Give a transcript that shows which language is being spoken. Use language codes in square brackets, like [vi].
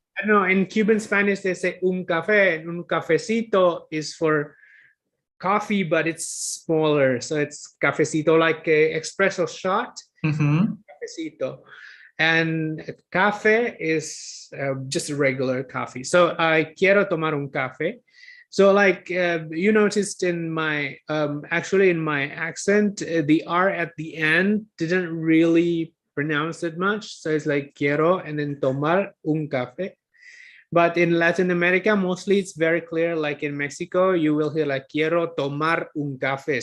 [en] I don't know, in Cuban Spanish, they say un café, and [es] un cafecito [en] is for coffee, but it's smaller. So it's cafecito, like a espresso shot, cafecito. And café is just a regular coffee. So I [es] quiero tomar un café. [en] So like you noticed in my, actually in my accent, the R at the end didn't really pronounce it much. So it's like quiero and then [es] tomar un café. [en] But in Latin America, mostly it's very clear. Like in Mexico, you will hear like [es] quiero tomar un café.